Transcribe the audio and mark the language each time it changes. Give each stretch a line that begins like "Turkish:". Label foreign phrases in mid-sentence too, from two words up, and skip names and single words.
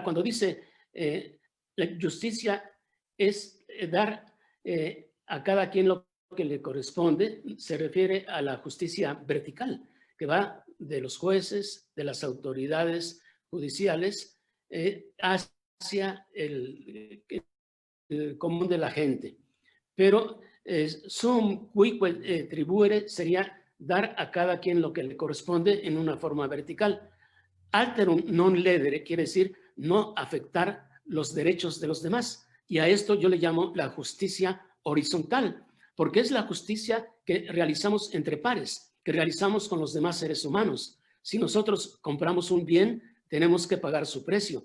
Spanish: Cuando dice la justicia es dar a cada quien lo que le corresponde, se refiere a la justicia vertical, que va de los jueces, de las autoridades judiciales, hacia el común de la gente. Pero
Latin: sum quique tribuere
Spanish: sería dar a cada quien lo que le corresponde en una forma vertical.
Latin: Alterum non ledere
Spanish: quiere decir no afectar los derechos de los demás. Y a esto yo le llamo la justicia horizontal, porque es la justicia que realizamos entre pares, que realizamos con los demás seres humanos. Si nosotros compramos un bien, tenemos que pagar su precio.